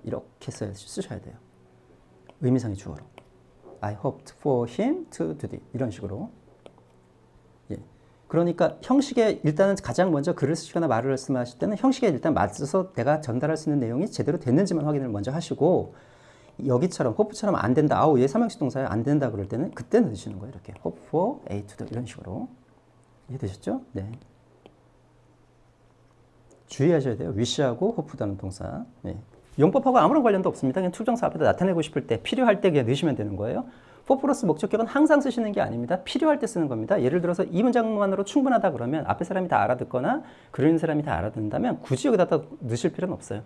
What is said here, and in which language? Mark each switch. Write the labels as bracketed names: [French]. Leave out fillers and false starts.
[Korean] 이렇게 쓰셔야 돼요. 의미상의 주어로. [English] I hoped for him to do it. [Korean] 이런 식으로. 예. 그러니까 형식에 일단은 가장 먼저 글을 쓰시거나 말을 말씀하실 때는 형식에 일단 맞춰서 내가 전달할 수 있는 내용이 제대로 됐는지만 확인을 먼저 하시고 여기처럼 hope처럼 안 된다. 아우 얘 삼형식 동사에 안 된다 그럴 때는 그때 넣으시는 거예요. 이렇게 [English] hope for A to do [Korean] 이런 식으로. 이해되셨죠? 네. 주의하셔야 돼요. wish하고 hope라는 동사. 네. 용법하고 아무런 관련도 없습니다. 그냥 투정사 앞에다 나타내고 싶을 때 필요할 때 그냥 넣으시면 되는 거예요. for 플러스 목적격은 항상 쓰시는 게 아닙니다. 필요할 때 쓰는 겁니다. 예를 들어서 이 문장만으로 충분하다 그러면 앞에 사람이 다 알아듣거나 그리는 사람이 다 알아듣는다면 굳이 여기다 넣으실 필요는 없어요.